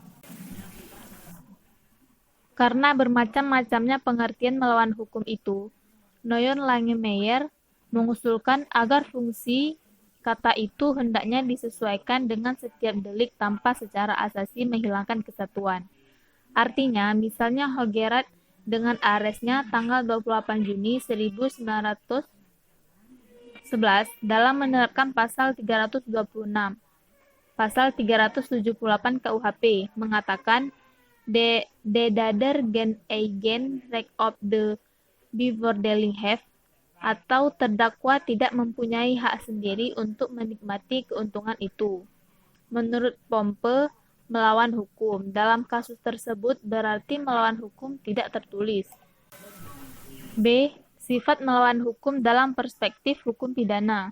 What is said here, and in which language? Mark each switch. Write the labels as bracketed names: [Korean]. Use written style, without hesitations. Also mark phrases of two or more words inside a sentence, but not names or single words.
[Indonesian] Karena bermacam-macamnya pengertian melawan hukum itu, Noyon Langemeyer mengusulkan agar fungsi kata itu hendaknya disesuaikan dengan setiap delik tanpa secara asasi menghilangkan kesatuan. Artinya, misalnya Hogerat dengan aresnya tanggal 28 Juni 1911 dalam menerapkan pasal 326. Pasal 378 KUHP mengatakan [Dutch] de dader gen eigen recht op de bevoordeling [Indonesian] atau terdakwa tidak mempunyai hak sendiri untuk menikmati keuntungan itu. Menurut Pompe, melawan hukum dalam kasus tersebut berarti melawan hukum tidak tertulis. B. Sifat melawan hukum dalam perspektif hukum pidana.